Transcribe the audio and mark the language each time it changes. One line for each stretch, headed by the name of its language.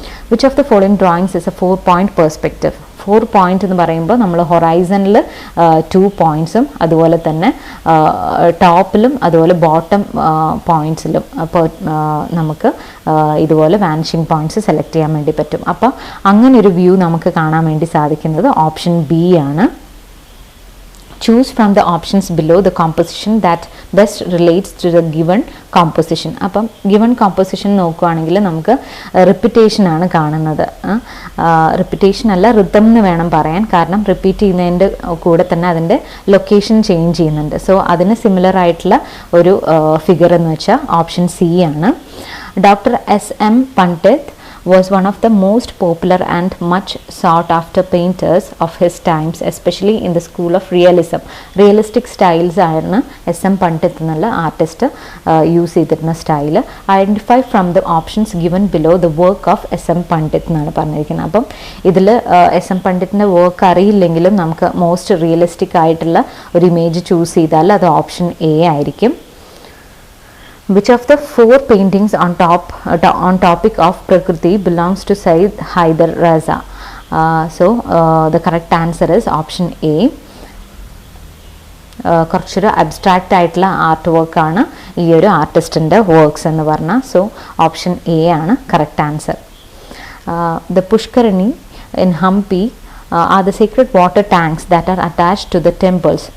English: Which of the following drawings is a 4-point perspective?
Malayalam: 4 point എന്ന് പറയുമ്പോൾ നമ്മൾ ഹൊറൈസണിൽ 2 points-ഉം അതുപോലെ തന്നെ ടോപ്പിലും അതുപോലെ ബോട്ടം പോയിൻറ്റ്സിലും അപ്പോൾ നമുക്ക് ഇതുപോലെ വാനിഷിംഗ് പോയിൻറ്റ്സ് സെലക്ട് ചെയ്യാൻ വേണ്ടി പറ്റും. അപ്പോൾ അങ്ങനെ ഒരു വ്യൂ നമുക്ക് കാണാൻ വേണ്ടി സാധിക്കുന്നത് ഓപ്ഷൻ ബി ആണ്.
English: Choose from the options below the composition that best relates to the given composition.
Malayalam: അപ്പം given composition നോക്കുകയാണെങ്കിൽ നമുക്ക് റിപ്പീറ്റേഷൻ ആണ് കാണുന്നത്. റിപ്പീറ്റേഷൻ അല്ല, റിതം എന്ന് വേണം പറയാൻ, കാരണം റിപ്പീറ്റ് ചെയ്യുന്നതിൻ്റെ കൂടെ തന്നെ അതിൻ്റെ ലൊക്കേഷൻ ചേഞ്ച് ചെയ്യുന്നുണ്ട്. സോ അതിന് സിമിലർ ആയിട്ടുള്ള ഒരു ഫിഗർ എന്ന് വെച്ചാൽ ഓപ്ഷൻ സി ആണ്.
English: Doctor S.M. Pandit was one of the most popular and much sought after painters of his times, especially in the school of realism.
Malayalam: Realistic styles ആണ് S.M. Pandit എന്നുള്ള artist use ചെയ്തിരുന്ന style.
English: Identify from the options given below the work of S.M.
Malayalam: Pandit എന്നാണ് പറഞ്ഞിരിക്കുന്നത്. അപ്പം ഇതിൽ S.M. പണ്ഡിറ്റിൻ്റെ work അറിയില്ലെങ്കിലും നമുക്ക് most realistic ആയിട്ടുള്ള ഒരു ഇമേജ് ചൂസ് ചെയ്താൽ അത് ഓപ്ഷൻ എ ആയിരിക്കും.
English: Which of the 4 paintings on topic of Prakriti belongs to Sayyid Haider Raza? So the correct answer is option A.
Malayalam: കുറച്ചൊരു അബ്സ്ട്രാക്റ്റ് ആയിട്ടുള്ള ആർട്ട് വർക്കാണ് ഈ ഒരു ആർട്ടിസ്റ്റിൻ്റെ വർക്ക്സ് എന്ന് പറഞ്ഞാൽ. സോ ഓപ്ഷൻ എ ആണ് correct answer.
English: The Pushkarani in Hampi are the sacred water tanks that are attached to the temples.